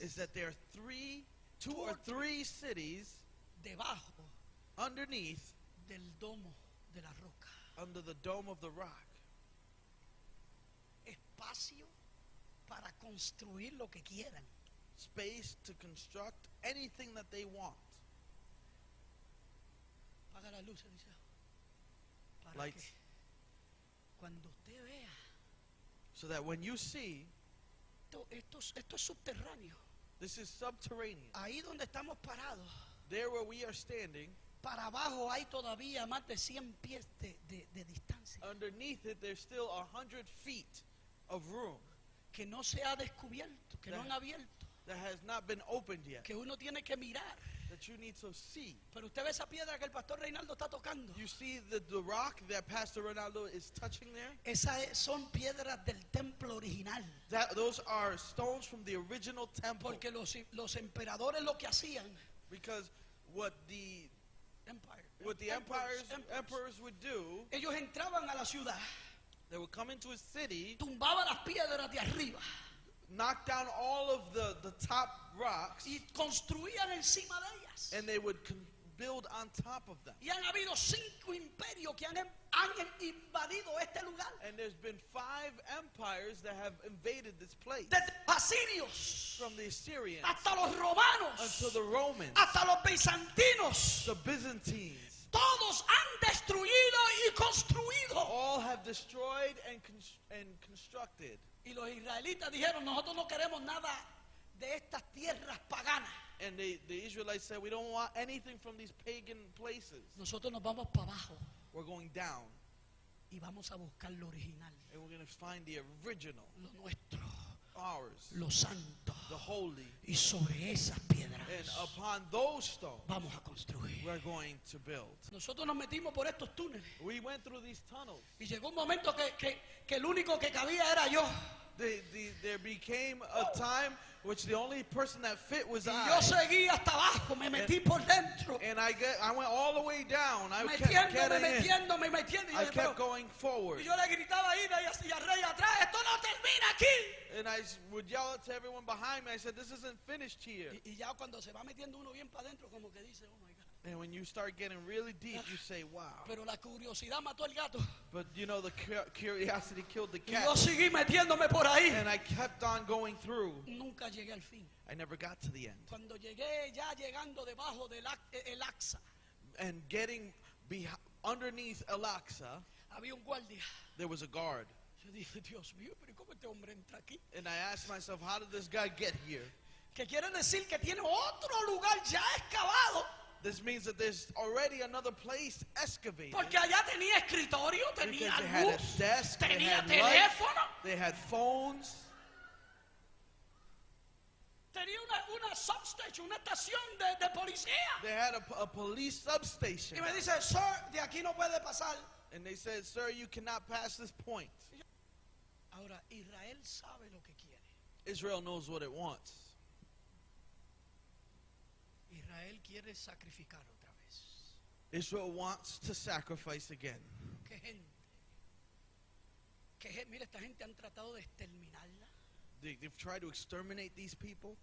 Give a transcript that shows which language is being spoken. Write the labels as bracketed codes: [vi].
[en] is that there are two or three cities [es] debajo [en] underneath, [es] del domo de la roca. [en] under the dome of the rock. [es] Espacio para construir lo que quieran. [en] Space to construct anything that they want. [es] Apaga la luz, Elíseo. Para [en] Lights. [es] que cuando usted vea, [en] So that when you see, [es] esto es subterráneo. [en] this is subterranean. [es] Ahí donde estamos parados, [en] There where we are standing, [es] para abajo hay todavía más de 100 pies de distancia [en] underneath it there's still 100 feet of room [es] que no se ha descubierto, que no han abierto, [en] that has not been opened yet, [es] que uno tiene que mirar. [en] that you need to see. [es] Pero usted ve esa piedra que el pastor Reinaldo está tocando. [en] You see the rock that Pastor Ronaldo is touching there? [es] Esas son piedras del templo original. [en] Those are stones from the original temple. [es] Porque los emperadores lo que hacían, [en] Because what the emperors would do, [es] ellos entraban a la ciudad, [en] they would come into a city, [es] tumbaban las piedras de arriba [en] knock down all of the top rocks, [es] y construían encima de ellas. [en] and they would build on top of them. [es] Y han habido 5 imperios que han invadido este lugar. [en] And there's been 5 empires that have invaded this place. [es] Desde los asirios [en] From the Assyrians [es] hasta los romanos, [en] until the Romans, [es] hasta los bizantinos. [en] the Byzantines. [es] Todos han destruido y construido. [en] All have destroyed and constructed. [es] Y los israelitas dijeron, nosotros no queremos nada de estas tierras paganas. [en] And the Israelites said, we don't want anything from these pagan places. [es] Nosotros nos vamos para abajo [en] We're going down. [es] y vamos a buscar lo original, [en] And we're going to find the original, [es] lo nuestro, [en] ours, [es] lo santo. [en] the holy. [es] Y sobre esas piedras [en] And upon those stones, [es] vamos a construir. [en] we're going to build. [es] Nosotros nos metimos por estos túneles [en] We went through these tunnels. [es] y llegó un momento que el único que cabía era yo. [en] There became a time which the only person that fit was [es] Y [en] I. [es] yo seguí hasta abajo, me metí por dentro, [en] And I went all the way down. I kept [es] metiéndome. [en] getting in. [es] Y [en] I [es] yo, [en] kept going forward. [es] y yo le gritaba ahí y al rey atrás, esto no termina aquí. [en] And I would yell to everyone behind me. I said, this isn't finished here. [es] Y ya cuando se va metiendo uno bien para adentro, como que dice, [en] oh my God. And when you start getting really deep, you say, wow. [es] Pero la curiosidad mató al gato. [en] But you know, the curiosity killed the [es] Y yo [en] cat. [es] seguí metiéndome por ahí. [en] And I kept on going through. [es] Nunca llegué al fin. [en] I never got to the end. [es] Cuando llegué ya llegando debajo del el Aqsa, [en] And getting underneath Al-Aqsa, [es] había un guardia. [en] there was a guard. [es] Yo dije, Dios mío, pero ¿cómo este hombre entra aquí? [en] And I asked myself, how did this guy get here? [es] Que quiere decir que tiene otro lugar ya excavado. [en] This means that there's already another place excavated. [es] Porque allá tenía escritorio, tenía [en] Because they had a [es] luz, [en] desk, they [es] tenía [en] had lights, [es] teléfono, [en] they had phones, [es] tenía una substation, una estación de policía. [en] they had a police substation. [es] Y me dice, [en] sir, [es] de aquí no puede pasar. [en] And they said, sir, you cannot pass this point. [es] Ahora, Israel sabe lo que quiere. [en] Israel knows what it wants. [es] Israel quiere sacrificar otra vez. [en] Israel wants to sacrifice again. [es] ¿Qué gente? Mira, esta gente han tratado de exterminarla. [en] They've tried to exterminate these people.